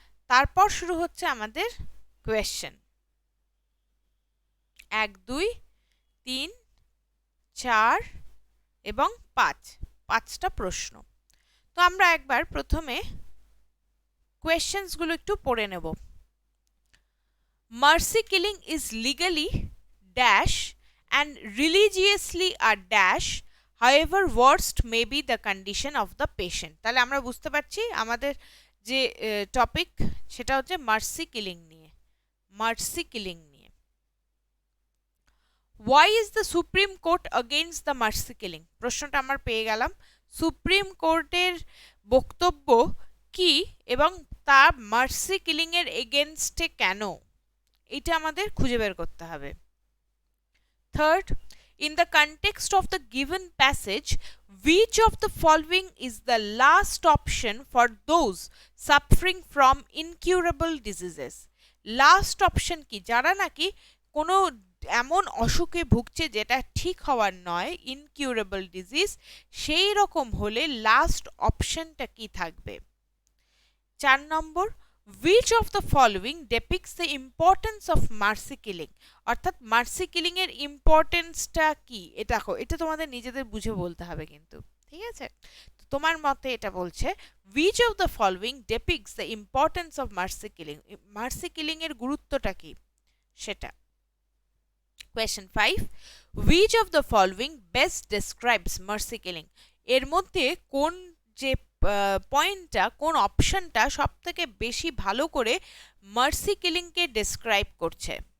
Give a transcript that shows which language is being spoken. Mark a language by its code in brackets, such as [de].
[bn] তারপর শুরু হচ্ছে আমাদের কোয়েশ্চেন 1, 2, 3, 4 এবং 5টা প্রশ্ন। তো আমরা একবার প্রথমে কোয়েশ্চেন্সগুলো একটু পড়ে নেব। [en] Mercy killing is legally dash and religiously a dash, however worst may be the condition of the patient. [bn] তাহলে আমরা বুঝতে পারছি আমাদের যে টপিক সেটা হচ্ছে মার্সি কিলিং নিয়ে। মার্সি কিলিং নিয়ে। [en] Why is the supreme court against the mercy killing? [bn] প্রশ্নটা আমার পেয়ে গেলাম। সুপ্রিম কোর্টের বক্তব্য কি এবং তা মার্সি কিলিং এর এগেনস্টে কেন, এটা আমাদের খুঁজে বের করতে হবে। [en] Third, in the context of the given passage, which of the following is the last option for those suffering from incurable diseases? [bn] Last option কি? যারা নাকি কোনো এমন অসুখে ভুগছে যেটা ঠিক হওয়ার নয়, ইনকিউরেবল ডিজিজ, সেই রকম হলে লাস্ট অপশনটা কি থাকবে? [en] 4 নম্বর, which of the following depicts the importance of mercy killing? [bn] অর্থাৎ মার্সি কিলিং এর ইম্পর্টেন্সটা কি? এটা তোমাদের নিজেদের বুঝে বলতে হবে কিন্তু, ঠিক আছে? তো তোমার মতে এটা বলছে [en] which of the following depicts the importance of mercy killing? [bn] Mercy killing এর গুরুত্বটা কি সেটা। [en] Question 5, which of the following best describes mercy killing? [bn] এর মধ্যে কোন যে পয়েন্টটা, কোন অপশনটা সব থেকে বেশি ভালো করে মার্সি কিলিংকে ডেসক্রাইব করছে?